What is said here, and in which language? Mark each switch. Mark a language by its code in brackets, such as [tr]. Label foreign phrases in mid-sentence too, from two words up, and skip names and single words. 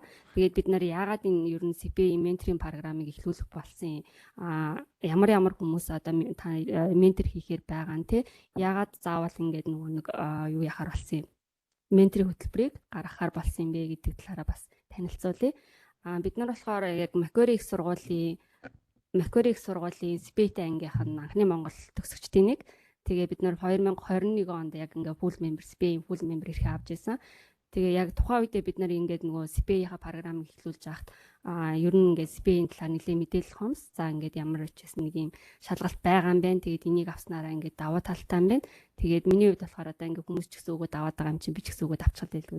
[mn] Тэгээд бид нар яагаад энэ ер нь CPA менторийн програмыг эхлүүлэх болсон ямар хүмүүс одоо ментор хийхээр байгаа нь те яагаад заавал ингээд нэг юу яхаар болсон юм менторийн хөтөлбөрийг гаргахаар болсон юм бэ гэдэг талаараа бас танилцуулъя. Бид нар болохоор яг Macquarie их сургуулийн CPA ангийнх нь анхны Монгол төгсөгчдийн нэг. Тэгээ бид нар 2021 онд яг ингээ [en] full member CPA full member [mn] ирэх авч байсан. Тэгээ яг тухайн үедээ бид нар ингээд нөгөө CPA-ийн програмыг эхлүүлж байхад ер нь ингээд CPA-ийн талаар нэлээд мэдээлэл хомс. За ингээд ямар ч гэсэн нэг юм шалгалт байгаа юм байна. Тэгээд энийг авснараа ингээд даваа талтай юм байна. Тэгээд миний хувьд болохоор одоо ингээд хүмүүс ч гэсэн өгөөд аваад байгаа юм чинь би ч гэсэн өгөөд авчихад байлгүй.